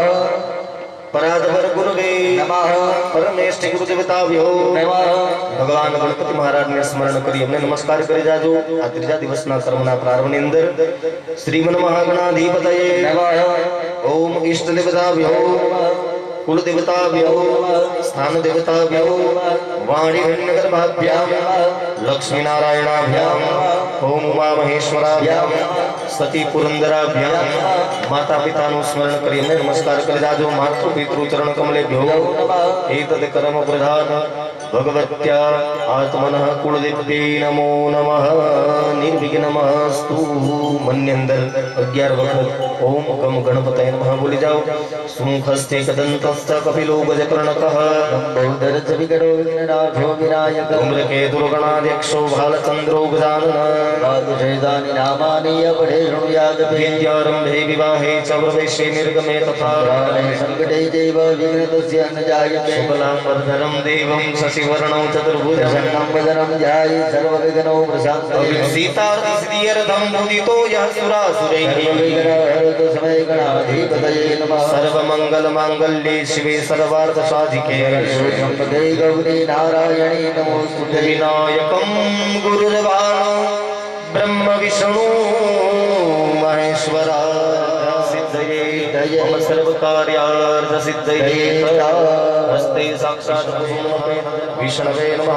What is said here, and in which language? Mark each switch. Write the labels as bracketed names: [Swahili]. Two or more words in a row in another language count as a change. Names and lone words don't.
[Sanskrit] પરાધર ગુરુવે નમઃ. પરમેષ્ઠ ગુરુ દેવતાભ્યો નમઃ. [Gujarati] ભગવાન ગણપતિ મહારાજને સ્મરણ કરી એમને નમસ્કાર કરી જાજો. આ ત્રીજા દિવસના કર્મના પ્રારંભની અંદર [Sanskrit] શ્રીમન મહાગણાધિપતયે નમઃ. ઓમ ઈષ્ટ દેવતાભ્યો कुल देवताभ्यो स्थान देवताभ्यो वाणी हिरण्यगर्भाभ्याम लक्ष्मी नारायणाभ्याम ओम उमा महेश्वराभ्याम सती पुरंदराभ्याम माता [Gujarati] पिताનું સ્મરણ કરી અને નમસ્કાર કરી જાજો. [Sanskrit] માતૃ પિતૃ ચરણ કમલેભ્યો એતદ કર્મ પ્રધાન ભગવત્યા આત્મનઃ કુળદેવ્યે નમો નમઃ. નિર્વિઘ્નમસ્તુ. [Gujarati] મનની અંદર 11 વખત [Sanskrit] ઓમ ગમ ગણપતયે નમઃ [Gujarati] બોલી જાઓ. [Sanskrit] સુમુખસ્તે કદંતસ્ત કપિલો ગજકર્ણકઃ લંબોદરસ્ય વિકટો વિઘ્નનાથો વિનાયક ધૂમ્રકેતુર્ગણાધ્યક્ષો ભાલચંદ્રો ગજાનન વાદુષેદાનિ નામાનિ અપઢે શૃણુયાદ વિદ્યારંભે વિવાહે ચ પ્રવેશે નિર્ગમે તથા સંકટે ચૈવ વિઘ્નતસ્ય ન જાયતે શુક્લાંબરધરં દેવં શશિવર્ણં ચતુર્ભુજં વદनं ध्याये सर्वविघ्नो प्रशान्तो सीतार्थिसिद्ध्यर्थं मुदितो यः सुरासुरैः सर्वविघ्नहरतु समय गणाधिपतये नमः. सर्वमङ्गलमाङ्गल्ये शिवे सर्वार्थसाधिके शरण्ये गौरी नारायणी नमोस्तुते. विनायकं गुरुर्भानु ब्रह्म विष्णु महेश्वरा सिद्धये मम सर्वकार्यार्थ सिद्धये हस्ते साक्षात् विष्णवे नमः.